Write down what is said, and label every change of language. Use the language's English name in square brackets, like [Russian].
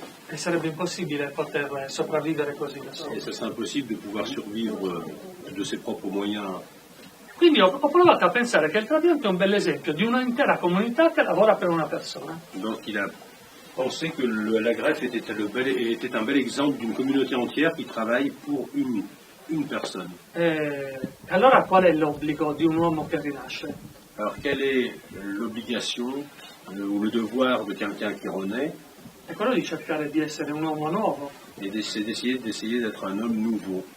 [Italian] E sarebbe impossibile poter sopravvivere così da [French] Et [Italian] soli. [French] ça serait impossible de pouvoir survivre de ses propres moyens. [Italian] Quindi ho provato a pensare che il trapianto è un bel esempio di un'intera comunità che lavora per una persona. [French] Donc il a pensé que la greffe était un bel exemple d'une communauté entière qui travaille pour une personne. [Italian] Allora qual è l'obbligo di un uomo che rinasce? [French] Alors quelle est l'obligation ou le devoir de quelqu'un qui renaît? [Italian] È quello di cercare di essere un uomo nuovo [French] Et c'est d'essayer d'être un homme nouveau